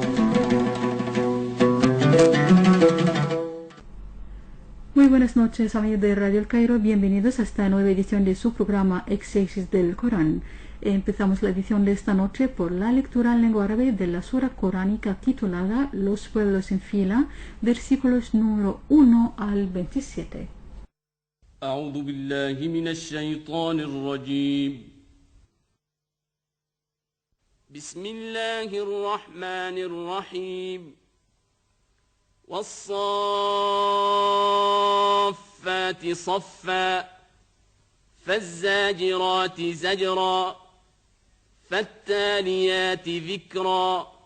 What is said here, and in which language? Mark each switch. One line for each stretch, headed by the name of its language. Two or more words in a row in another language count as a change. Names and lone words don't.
Spanish: Muy buenas noches, amigos de Radio El Cairo. Bienvenidos a esta nueva edición de su programa Exégesis del Corán. Empezamos la edición de esta noche por la lectura en lengua árabe de la sura coránica titulada Los pueblos en fila, versículos número 1 al 27.
Arabic: أعوذ بالله من الشيطان الرجيم بسم الله الرحمن الرحيم والصافات صفا فالزاجرات زجرا فالتاليات ذكرا